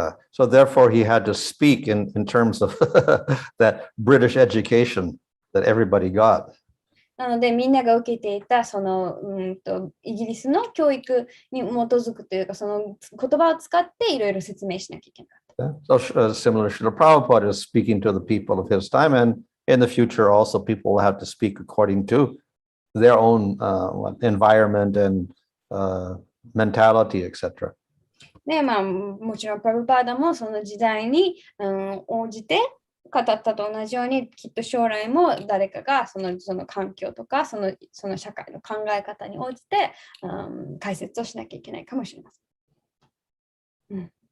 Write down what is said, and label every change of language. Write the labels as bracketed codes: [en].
[en] So therefore, he had to speak in terms of that British education that everybody got. [ja] なので、みんなが受けていたイギリスの教育に基づくというか、その言葉を使っていろいろ説明しなきゃいけなかった。 [en] So similar, Srila Prabhupada is speaking to the people of his time, and in the future also people will have to speak according to their own environment and mentality, etc. [ja] で、もちろん、プラブパーダもその時代に、応じて語ったと同じように、きっと将来も誰かがその環境とかその社会の考え方に応じて、解説をしなきゃいけないかもしれません。